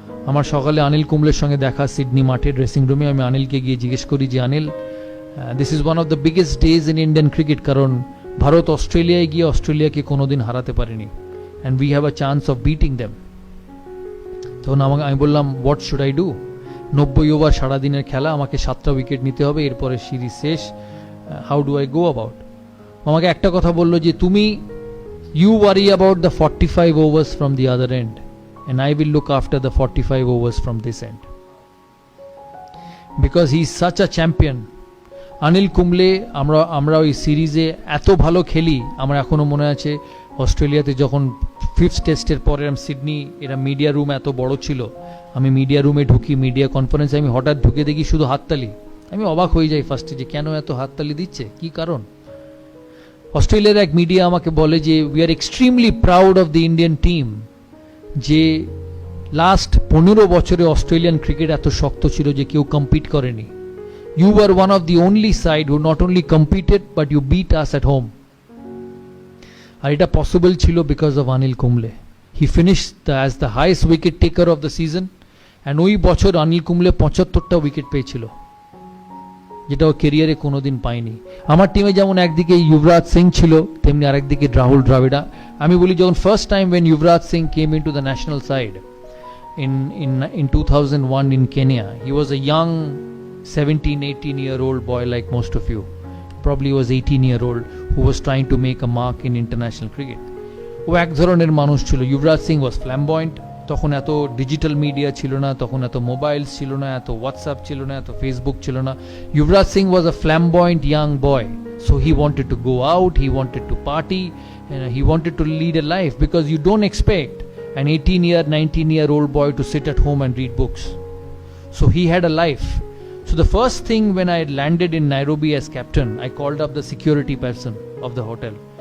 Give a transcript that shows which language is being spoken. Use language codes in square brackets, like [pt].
[bn] আমার সকালে অনিল কুম্বলের সঙ্গে দেখা সিডনি মাঠের ড্রেসিং রুমে। আমি অনিলকে গিয়ে জিজ্ঞেস করি যে Anil, [en] this is one of the biggest days in Indian cricket, [bn] কারণ ভারত অস্ট্রেলিয়ায় গিয়ে অস্ট্রেলিয়াকে কোনোদিন হারাতে পারেনি, [en] And we have a chance of beating them. [bn] তখন আমি বললাম [en] What should I do? [bn] 90 over সারাদিনের খেলা, আমাকে 7টা উইকেট নিতে হবে, এরপরে সিরিজ শেষ, [en] How do I go about? [bn] আমাকে একটা কথা বললো যে তুমি [en] You worry about the 45 overs from the other end, and I will look after the 45 overs from this end, because he is such a champion. [bn] Anil Kumble, আমরা ওই সিরিজে এত ভালো খেলি, আমার এখনো মনে আছে অস্ট্রেলিয়াতে যখন 5th টেস্টের পরে সিডনি, এরা মিডিয়া রুম এত বড় ছিল, আমি মিডিয়া রুমে ঢুকি, মিডিয়া কনফারেন্সে আমি হঠাৎ ঢুকে দেখি শুধু হাততালি। আমি অবাক হয়ে যাই ফার্স্টে যে কেন এত হাততালি দিচ্ছে, কি কারণ? অস্ট্রেলিয়ার এক মিডিয়া আমাকে বলে যে [en] we are extremely proud of the Indian team, [bn] যে লাস্ট 15 বছরে অস্ট্রেলিয়ান ক্রিকেট এত শক্ত ছিল যে কেউ কম্পিট করেনি। [en] You are one of the only side who not only competed but you beat us at home. [bn] আর এটা পসিবল ছিল because of Anil Kumble. [en] he finished as the highest wicket taker of the season, and [bn] ওই বছর Anil Kumble 75টা wicket পেয়েছিল, যেটা ও কেরিয়ারে কোনোদিন পায়নি। আমার টিমে যেমন একদিকে যুবরাজ সিং ছিল, তেমনি আরেকদিকে রাহুল দ্রাবিড়া। আমি বলি যখন first time [en] when Yuvraj Singh came into the national side in 2001 in Kenya, he was a young 17-18-year-old boy like most of you. Probably was 18-year-old who was trying to make a mark in international cricket. [bn] ও এক ধরনের মানুষ ছিল। Yuvraj Singh [en] was flamboyant. [bn] তখন এত digital media ছিল না, তখন এত মোবাইল ছিল না, এত হোয়াটসঅ্যাপ ছিল না, এত ফেসবুক ছিল না। [en] Yuvraj Singh was a flamboyant young boy, so he wanted to go out, he wanted to party, and he wanted to lead a life, because you don't expect an 19-year old boy to sit at home and read books. So he had a life. So the first thing when I landed in Nairobi as captain, I called up the security person of the hotel.